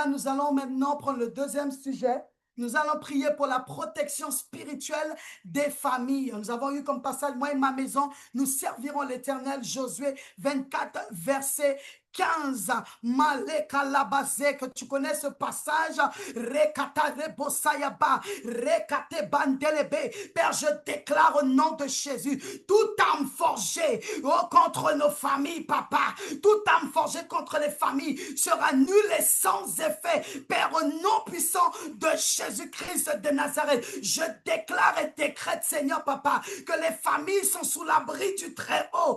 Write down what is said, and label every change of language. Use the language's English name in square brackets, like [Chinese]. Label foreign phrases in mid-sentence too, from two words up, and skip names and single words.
[French] Nous allons maintenant prendre le deuxième sujet. Nous allons prier pour la protection spirituelle des familles. Nous avons eu comme passage, moi et ma maison, nous servirons l'Éternel. Josué 24, verset 15. Maleka labazé, que tu connais ce passage. Rekata rebosayaba, rekate bandelebe. Père, je déclare au nom de Jésus, toute âme forgée contre nos familles, papa, toute âme forgée contre les familles sera nulle et sans effet. Père, au nom puissant de Jésus-Christ de Nazareth, je déclare et décrète, Seigneur, papa, que les familles sont sous l'abri du Très-Haut.